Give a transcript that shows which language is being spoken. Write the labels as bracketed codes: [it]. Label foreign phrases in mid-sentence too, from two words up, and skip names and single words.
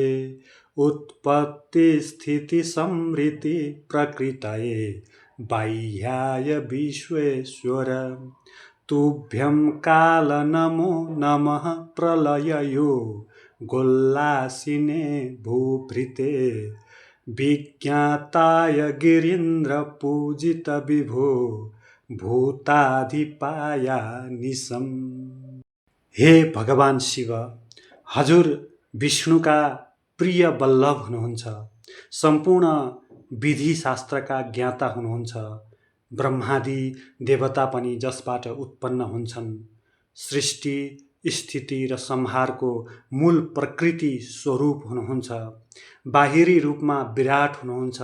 [sa] उत्पत्ति स्थिति संहृति प्रकृतये बाह्याय विश्वेश्वर तुभ्यं काल नमो नमः प्रलययो गोल्लासिने भूभृते विज्ञाताय गिरीन्द्र पूजित विभो भूताधिपाया निशम। [ne] हे भगवान शिव, हजुर विष्णुका प्रिय वल्लभ हुनुहुन्छ, सम्पूर्ण विधि शास्त्रका ज्ञाता हुनुहुन्छ, ब्रह्मादि देवता पनि जसबाट उत्पन्न हुन्छन्, सृष्टि स्थिति र संहारको मूल प्रकृति स्वरूप हुनुहुन्छ, बाहिरी रूपमा विराट हुनुहुन्छ।